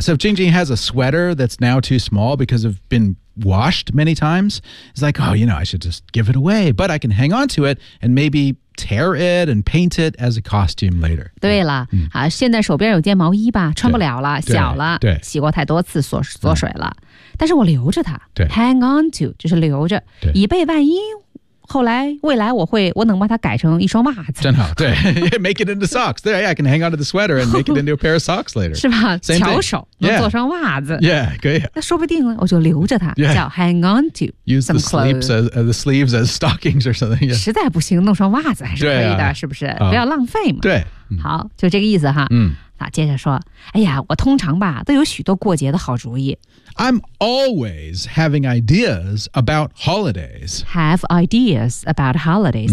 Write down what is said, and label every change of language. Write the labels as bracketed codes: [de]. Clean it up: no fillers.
[en] So if Jing Jing has a sweater that's now too small because of been washed many times, it's like, oh, you know, I should just give it away. But I can hang on to it and maybe tear it and paint it as a costume later. [zh] 对了、 [en] yeah. [zh] 啊、现在手边有件毛衣吧穿不了了小了对洗过太多次锁水。缩水了，但是我留着它。对 [en] ，hang on to [zh] 就是留着，对以备万一。后来未来我能把它改成一双袜子。真好，对， [en] make it into socks. [zh] 对 [en] ，yeah, I can hang on to the sweater and make it into a pair of socks later. [zh] 是吧？巧手能做双袜子。 [en] Yeah, [zh] 可以。那说不定我就留着它， [en] yeah. [zh] 叫 [en] hang on to use some clothes as the sleeves as stockings or something.、Yeah. [zh] 实在不行，弄双袜子还是可以的，啊、是不是？不要浪费嘛。对，好，就这个意思哈。嗯。啊、接着说哎呀我通常吧都有许多过节的好主意。 I'm always having ideas about holidays. Have ideas about holidays.、